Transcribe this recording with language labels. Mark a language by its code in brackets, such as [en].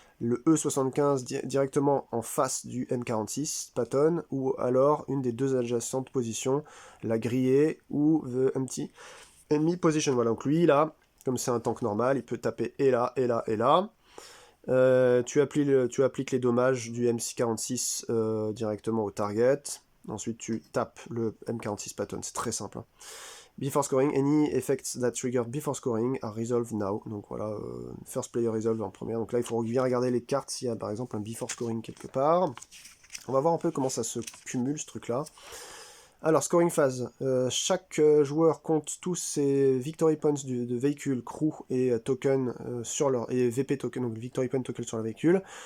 [fr] le E75 directement en face du M46 Patton, ou alors une des deux adjacentes positions, la grillée ou [en] the empty enemy position. [fr] Voilà, donc lui là, comme c'est un tank normal, il peut taper et là, et là, et là. Tu appliques les dommages du MC46 directement au target. Ensuite, tu tapes le M46 Patton. C'est très simple. Hein. [en] Before scoring, any effects that trigger before scoring are resolved now. [fr] Donc voilà, [en] first player resolve [fr] en première. Donc là, il faut bien regarder les cartes s'il y a par exemple un before scoring quelque part. On va voir un peu comment ça se cumule ce truc-là. Alors, scoring phase. Chaque joueur compte tous ses victory points de véhicule, crew et token sur leur et VP token, donc victory point token sur le véhicule.